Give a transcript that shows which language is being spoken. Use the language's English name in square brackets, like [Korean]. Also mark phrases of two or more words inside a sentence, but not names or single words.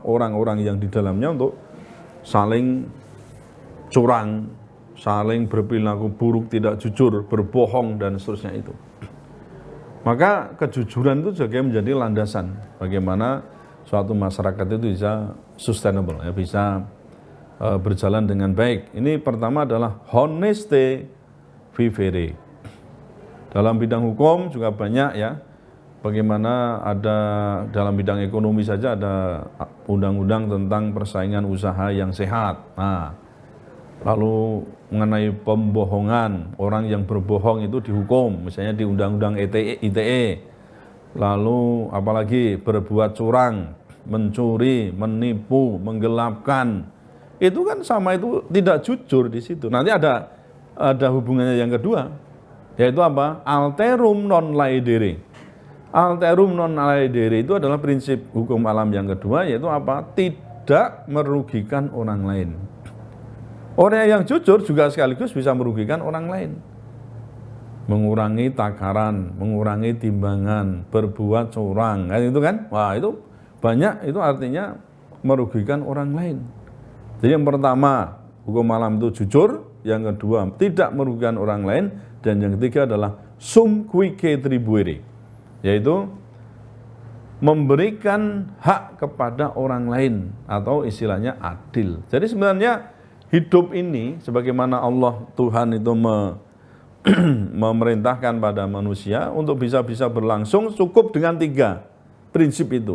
[Indonesian] Orang-orang yang di dalamnya untuk saling curang, saling berperilaku buruk, tidak jujur, berbohong, dan seterusnya itu. Maka kejujuran itu juga menjadi landasan bagaimana suatu masyarakat itu bisa sustainable, ya, bisa berjalan dengan baik. Ini pertama adalah [Latin] honeste vivere. [Indonesian] Dalam bidang hukum juga banyak ya, bagaimana ada dalam bidang ekonomi saja ada undang-undang tentang persaingan usaha yang sehat. Nah, lalu mengenai pembohongan, orang yang berbohong itu dihukum, misalnya di undang-undang ITE. Lalu apalagi berbuat curang, mencuri, menipu, menggelapkan, itu kan sama, itu tidak jujur di situ. Nanti ada hubungannya yang kedua, yaitu apa? [Latin] Alterum non laedere. Alterum non laedere [Indonesian] itu adalah prinsip hukum alam yang kedua, yaitu apa? Tidak merugikan orang lain. Orang yang jujur juga sekaligus bisa merugikan orang lain. Mengurangi takaran, mengurangi timbangan, berbuat curang, kan itu kan? Wah, itu banyak, itu artinya merugikan orang lain. Jadi yang pertama, hukum alam itu jujur, yang kedua tidak merugikan orang lain, dan yang ketiga adalah [Latin] sum cuique tribuere, [Indonesian] yaitu memberikan hak kepada orang lain atau istilahnya adil. Jadi sebenarnya hidup ini sebagaimana Allah Tuhan itu memerintahkan pada manusia untuk bisa berlangsung cukup dengan 3 prinsip itu.